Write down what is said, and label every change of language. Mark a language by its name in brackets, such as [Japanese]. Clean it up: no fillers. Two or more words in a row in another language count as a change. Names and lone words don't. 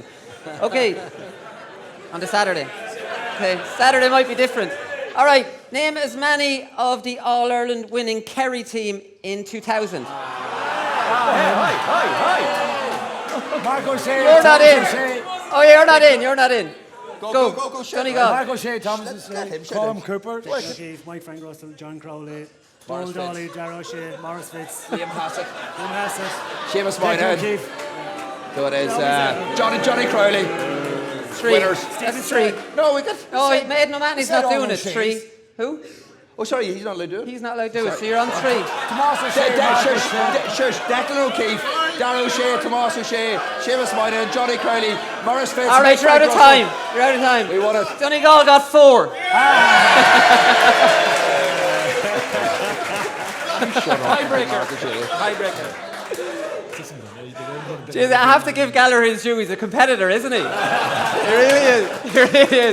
[English] Okay, on the Saturday. Okay, Saturday might be different. All right, name as many of the All-Ireland winning Kerry team in 2000. Mark O'Shea. You're not in. Oh, you're not in. You're not in. Go, Donegal. Mark O'Shea, Thomas, Colm Cooper. Keith, Mike Frank Russell, John Crowley, Paul Dolly, Darragh O'Shea, Morris Fitz, Liam Hassett. Seamus Moynihan. So it is Johnny Crowley. 3. Winners. That's 3. No, we got. Oh, Maiden O'Mahony's not doing it. 3. Who? Oh, sorry, he's not allowed to do it. He's not allowed to do it, so you're on 3. Tomás O'Shea. Declan O'Keefe, Darragh O'Shea, Tomás O'Shea, Seamus Moynihan, Johnny Crowley, Morris Fitz. All right, you're out of time. You're out of time. We won it. Donegal got 4. Tiebreaker. Jeez, I have to give Gallagher his due. He's a competitor, isn't he? He really is. He really is.